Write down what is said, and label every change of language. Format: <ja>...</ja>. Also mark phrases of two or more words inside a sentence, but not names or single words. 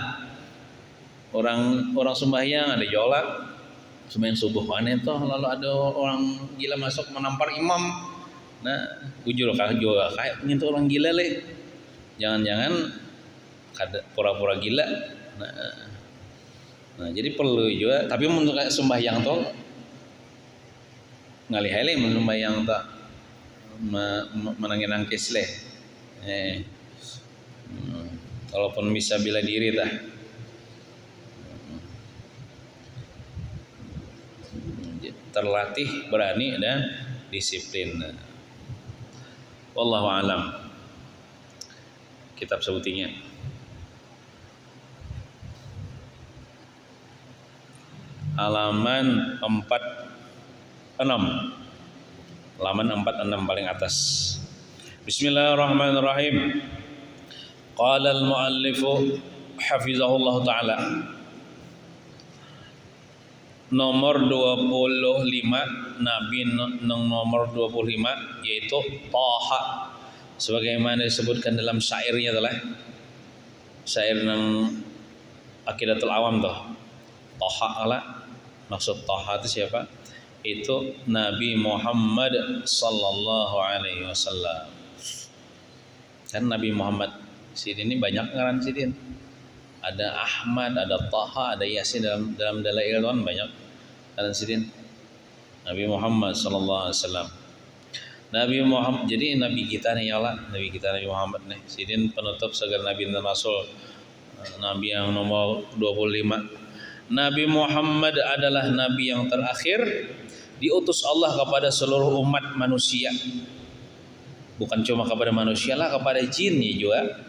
<id>Orang sembahyang ada jolak, sembahyang subuh aneh toh, lalu ada orang gila masuk menampar imam, nah ujur juga kayak nyentuh orang gila leh, jangan-jangan pura-pura gila, nah jadi perlu juga, tapi untuk sembahyang toh ngalih-alih sembahyang toh menangis leh, kalaupun bisa bela diri dah, terlatih, berani dan disiplin.</id> <ar>والله أعلم. Kitab sebutinya.</ar> <id>Halaman 46. Halaman 46 paling atas.</id> <ar>Bismillahirrahmanirrahim. قال المؤلف حفظه الله تعالى.</ar> <id>Nomor 25, Nabi nomor 25 yaitu Taha, sebagaimana disebutkan dalam syairnya adalah syair nang Aqidatul Awam tuh. Taha ala, maksud Taha itu siapa? Itu Nabi Muhammad</id> <ar>صلى الله عليه وسلم.</ar> <bjn>Kan Nabi Muhammad sidin ini banyak ngaran sidin. Ada Ahmad, ada Taha, ada Yasin dalam dalail kan banyak ngaran sidin.</bjn> <ar>Nabi Muhammad صلى الله عليه وسلم.</ar> <id>Nabi Muhammad, jadi Nabi kita nih</id> <ar>يا الله,</ar> <id>Nabi kita Nabi Muhammad nih, sidin penutup segala Nabi dan Rasul, Nabi yang nomor 25. Nabi Muhammad adalah Nabi yang terakhir diutus Allah kepada seluruh umat manusia. Bukan cuma kepada manusia lah, kepada jinnya juga.</id>